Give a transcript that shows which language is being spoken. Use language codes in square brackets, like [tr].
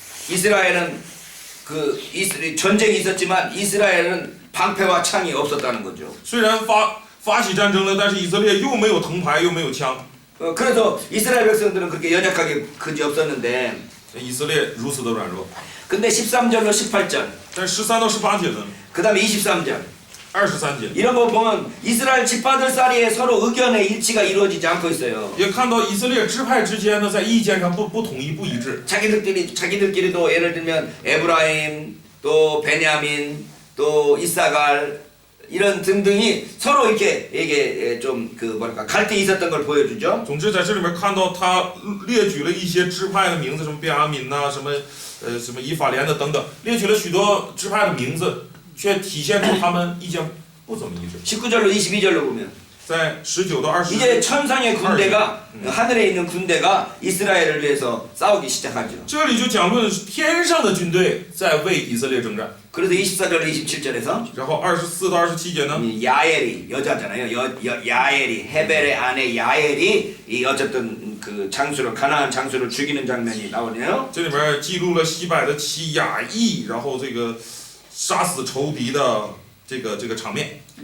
[ko] 이스라엘은 전쟁이 있었지만 이스라엘은 방패와 창이 없었다는 거죠. [zh] 虽然发起战争了，但是以色列又没有藤牌，又没有枪。 [ko] 그래서 이스라엘 백성들은 그렇게 연약하게 그지 없었는데 [zh] 以色列如此的软弱。 [ko] 근데 13절로 18절 [zh] 但13到18节呢， [ko] 그 다음에 23절 [zh] 23节 [ko] 이런 거 보면 이스라엘 집파들 사이에 서로 의견의 일치가 이루어지지 않고 있어요. [zh] 也看到以色列支派之间呢，在意见上不统一、不一致。 [ko] 자기들끼리도 예를 들면 에브라임 또 베냐민 또 이사갈 이런 등등이 서로 이게 좀 갈등이 있었던 걸 보여주죠. [zh] 总之，在这里面看到他列举了一些支派的名字，什么便雅悯呐，什么以法莲的等等，列举了许多支派的名字，却体现出他们意见不怎么一致。 [ko] 19절로 22절로 보면 [zh] 在19到20 [ko] 이제 천상의 군대가 하늘에 있는 군대가 이스라엘을 위해서 싸우기 시작하죠. [zh] 这里就讲论天上的军队在为以色列征战。 [ko] 그래서 24절로 27절에서 [zh] 然后24到27节呢， [ko] 야엘이 여자잖아요. 야엘이 헤벨의 아내 야엘이 이 어쨌든 그 장수를 가나안 장수를 죽이는 장면이 나오네요. [zh] 这里面记录了西柏的妻雅意，然后这个杀死仇敌的这个场面。